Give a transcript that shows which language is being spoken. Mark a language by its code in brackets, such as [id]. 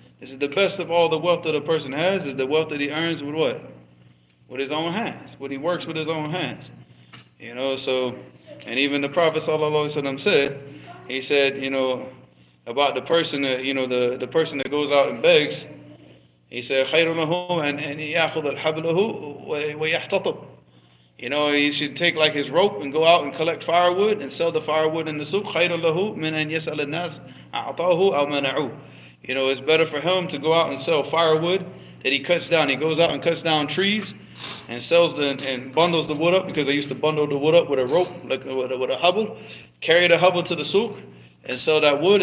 [en] This is the best of all the wealth that a person has. Is the wealth that he earns with what? With his own hands. What he works with his own hands. So, and even the Prophet ﷺ said, he said, about the person that, the person that goes out and begs. He said, [ar] خَيْرٌ لَهُ أَنْ يَأْخُذَ الْحَبْلَهُ وَيَحْتَطِبْ. [en] He should take like his rope and go out and collect firewood and sell the firewood in the souk. [ar] خَيْرٌ لَهُ مِنْ أَنْ يَسْأَلَ النَّاسِ أَعْطَاهُ أَوْ مَنَعُوهُ. [en] It's better for him to go out and sell firewood that he cuts down. He goes out and cuts down trees and sells and bundles the wood up, because they used to bundle the wood up with a rope, like with a hubble, carry the hubble to the souk and sell that wood.